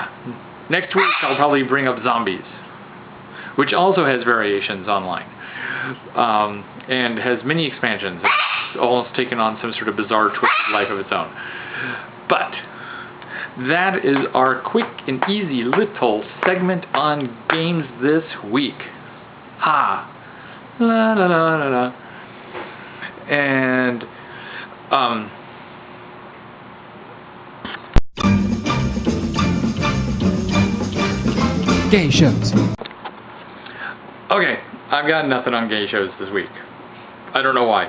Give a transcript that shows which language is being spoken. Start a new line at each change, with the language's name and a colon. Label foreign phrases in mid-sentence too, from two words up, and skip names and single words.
English: Next week I'll probably bring up Zombies, which also has variations online, and has many expansions. It's almost taken on some sort of bizarre twisted life of its own. But that is our quick and easy little segment on games this week. Ha! La la la la la. And, Gay shows. okay, I've got nothing on gay shows this week. I don't know why.